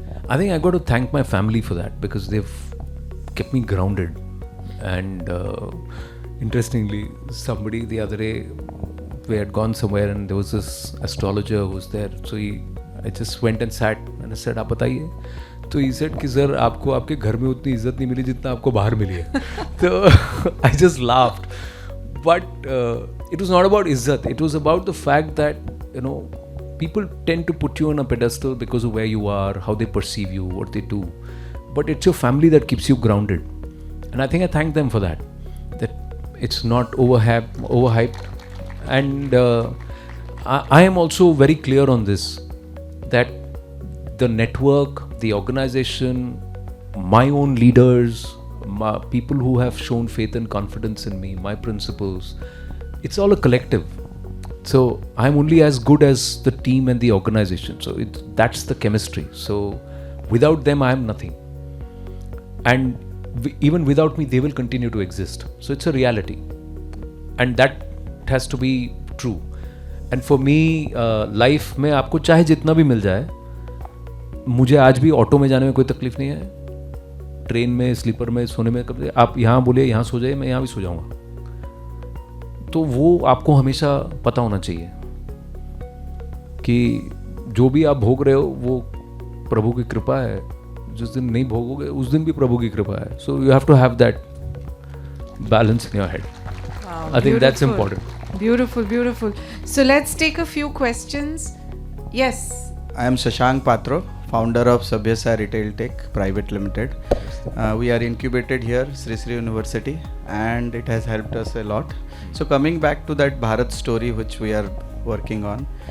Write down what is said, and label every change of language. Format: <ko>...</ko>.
<en>I think I got to thank my family for that, because they've kept me grounded. And interestingly, somebody the other day, we had gone somewhere and there was this astrologer who was there. So I just went and sat and I said,</en> <hi>आप बताइए. तो</hi> <en>he said</en> <hi>कि sir आपको आपके घर में उतनी इज्जत नहीं मिली जितना आपको बाहर मिली है.</hi> <en>तो I just laughed. But it was not about izzat. It was about the fact that, people tend to put you on a pedestal because of where you are, how they perceive you, what they do. But it's your family that keeps you grounded. And I think I thank them for that. That it's not overhyped. And I am also very clear on this, that the network, the organization, my own leaders, people who have shown faith and confidence in me, my principles, it's all a collective. So I'm only as good as the team and the organization. So that's the chemistry. So without them, I am nothing. And even without me, they will continue to exist. So it's a reality. And that has to be true. And for me,</en> <hi>life में आपको चाहे जितना भी मिल जाए, मुझे आज भी auto में जाने में कोई तकलीफ नहीं है. ट्रेन में, स्लीपर में सोने में, कब आप यहाँ बोले यहाँ सो जाइए, मैं यहाँ भी सो जाऊँगा. तो वो आपको हमेशा पता होना चाहिए कि जो भी आप भोग रहे हो वो प्रभु की कृपा है. जिस दिन नहीं भोगोगे उस दिन भी प्रभु की कृपा है.</hi> <en>So you have to have that balance in your head. I think that's important. Beautiful. So let's take a few questions. Yes. I am Shashank Patro, founder of Sabhyasa Retail Tech Private Limited. We are incubated here, Sri Sri University, and it has helped us a lot. So coming back to that Bharat story which we are working on.</en>